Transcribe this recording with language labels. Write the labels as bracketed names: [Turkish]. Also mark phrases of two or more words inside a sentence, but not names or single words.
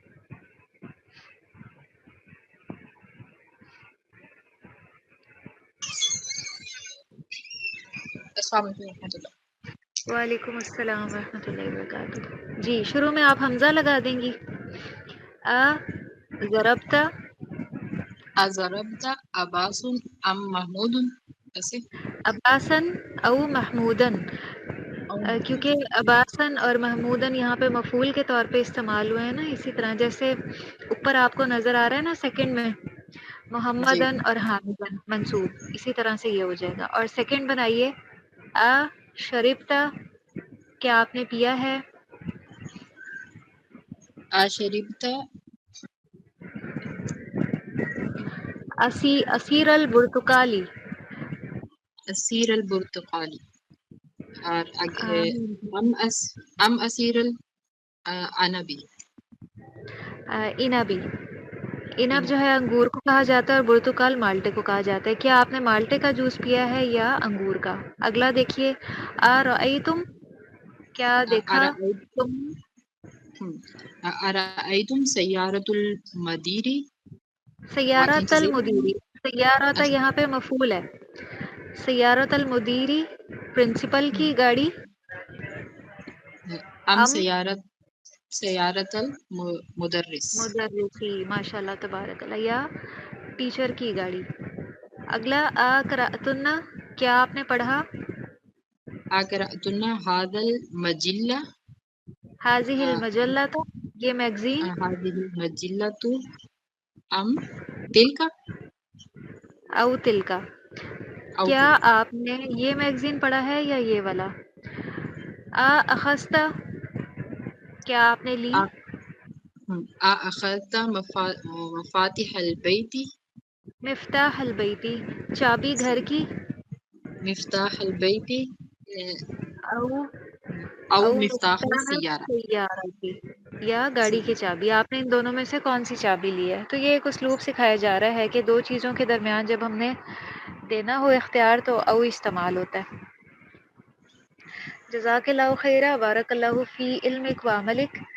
[Arabic] السلام علیکم ورحمۃ اللہ. وعلیکم السلام ورحمۃ اللہ وبرکاتہ. [Urdu] جی شروع میں آپ حمزہ لگا دیں گی. [Arabic] ضربتا، اضربت عباس ام محمود، ایسے عباسن او محمودن، او [Urdu] کیونکہ عباسن اور محمودن یہاں پہ مفعول کے طور پہ استعمال ہوئے ہیں نا، اسی طرح جیسے اوپر آپ کو نظر آ رہا ہے نا سیکنڈ میں جی محمدن اور حامدن منصوب، اسی طرح سے یہ ہو جائے گا. اور سیکنڈ بنائیے شریبتا، کیا آپ نے پیا ہے، [Arabic] اشربت اسیر البرتقالی، اسیر البرتقالی، اور ام اسیر العنبی. [Urdu] انبی، انب جو ہے انگور کو کہا جاتا ہے اور برتقال مالٹے کو کہا جاتا ہے. کیا آپ نے مالٹے کا جوس پیا ہے یا انگور کا؟ اگلا دیکھیے ارأیتم، کیا دیکھا تم، [Arabic] ارأیتم سیارۃ المدیری، سیارۃ سے [Urdu] المدیری، سیارۃ یہاں پہ مفعول ہے، [Arabic] سیارۃ المدیری [Urdu] پرنسپل کی گاڑی، [Arabic] ام ام سیارت المدرس. مدرسی، ماشاء اللہ تبارک اللہ، [Urdu] یا ٹیچر کی گاڑی. اگلا قرأتن، کیا آپ نے پڑھا، [Arabic] اقرأتن ھذا المجلہ، حاضح المجلہ، [Urdu] یہ میگزین، [Arabic] هذه المجلة ام تلک او تلکا، او کیا تلک. [Urdu] آپ نے یہ میگزین پڑھا ہے یا یہ والا. اخذتا، کیا آپ نے لی، [Arabic] اخذت مفاتیح البیت، مفتاح البیتی، چابی گھر کی، مفتاح البیت او او او مفتاح مفتاح السیارہ. [Urdu] السیارہ کی، یا گاڑی کی چابی. آپ نے ان دونوں میں سے کون سی چابی لی ہے؟ تو یہ ایک اسلوب سکھایا جا رہا ہے کہ دو چیزوں کے درمیان جب ہم نے دینا ہو اختیار تو او استعمال ہوتا ہے. [Arabic] جزاک اللہ خیرہ، بارک اللہ فی علمک و عملک.